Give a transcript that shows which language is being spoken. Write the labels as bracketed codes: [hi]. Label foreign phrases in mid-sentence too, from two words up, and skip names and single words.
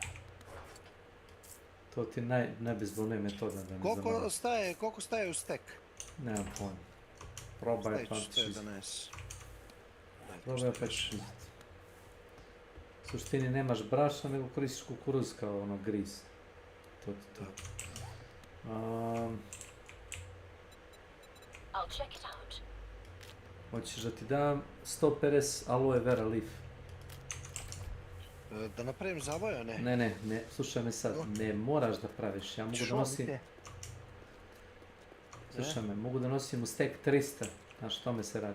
[bs] To ti je najbezbolnija metoda da ne zamaraš. Koliko staje u stek? Nemam pojma. Probaj pa ćeš vidjeti. Probaj pa ćeš vidjeti. U suštini nemaš brašna nego koristiš kukuruz kao ono griz. To ti to. [en] I'll check it out. [bs] Hoćeš da ti dam 150 [en] aloe vera leaf. [bs] Da napravim zavoja, ne? Ne, slušaj me sad, ne moraš da praviš, ja mogu da nosim... Slušaj me, mogu da nosim u stek 300, znaš, o tome se radi.